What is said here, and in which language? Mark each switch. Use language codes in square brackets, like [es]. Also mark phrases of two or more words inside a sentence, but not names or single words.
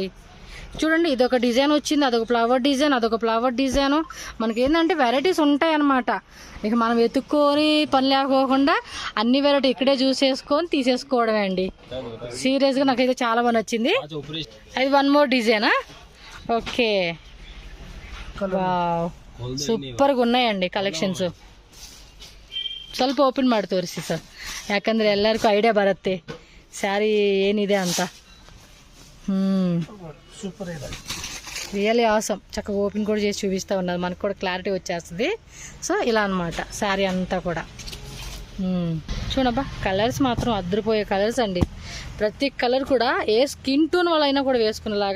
[te] చూడండి, ఇదొక డిజైన్ వచ్చింది, అదొక [en] flower design. [te] మనకి ఏంటంటే వెరైటీస్ ఉంటాయి అన్నమాట. ఇక మనం వెతుక్కొని పని లేకోకుండా అన్ని వెరైటీ ఇక్కడే చూసేసుకొని తీసేసుకోవడమే అండి. సీరియస్గా నాకైతే చాలా బాగా నచ్చింది. అది 1 more డిజైనా? ఓకే, ವಾವ್, ಸೂಪರ್గా ఉన్నాయండి ಕಲೆಕ್ಷನ್ಸ್. [kn] ಸ್ವಲ್ಪ ಓಪನ್ ಮಾಡಿ ತೋರಿಸಿ ಸರ್, ಯಾಕಂದರೆ ಎಲ್ಲರಿಗೂ ಐಡಿಯಾ ಬರುತ್ತೆ ಸ್ಯಾರಿ ಏನಿದೆ ಅಂತ. [te] సూపర్, [en] Really awesome. [te] చక్కగా ఓపెన్ కూడా చేసి చూపిస్తూ ఉన్నారు, మనకు కూడా క్లారిటీ వచ్చేస్తుంది. సో ఇలా అనమాట శారీ అంతా కూడా. చూడబ్బా, కలర్స్ మాత్రం అద్దరిపోయే కలర్స్ అండి. ప్రతి కలర్ కూడా ఏ స్కిన్ టోన్ వాళ్ళైనా కూడా వేసుకునేలాగా.